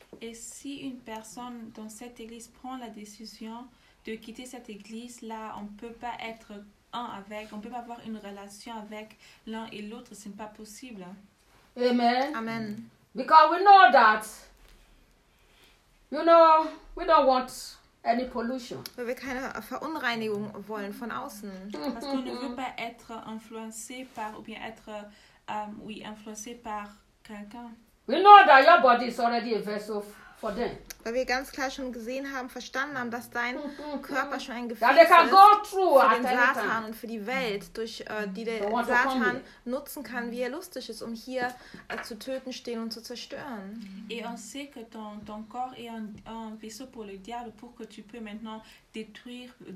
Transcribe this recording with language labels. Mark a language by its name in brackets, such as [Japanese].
[French] Et si une personne dans cette église prend la décision de quitter cette église, là, on ne peut pas être un avec, on ne peut pas avoir une relation avec l'un et l'autre, ce n'est pas possible. [English] Amen. Amen. Because we know that, you know, we don't want any pollution. [German] Weil wir keine Verunreinigung wollen von außen. [French] Parce qu'on ne veut pas être influencé par, ou bien être, influencé par quelqu'un. [English] We know that your body is already a vessel for them. [German] Weil wir ganz klar schon gesehen haben, verstanden haben, dass dein Körper schon ein Gefäß [English] that they can [German] ist [English] go through [German] für den Satan und für die Welt, durch die der Satan nutzen kann, wie er lustig ist, um hier zu töten, stehen und zu zerstören. [French] Et on sait que ton corps est un vaisseau pour le diable, pour que tu peux maintenant détruire.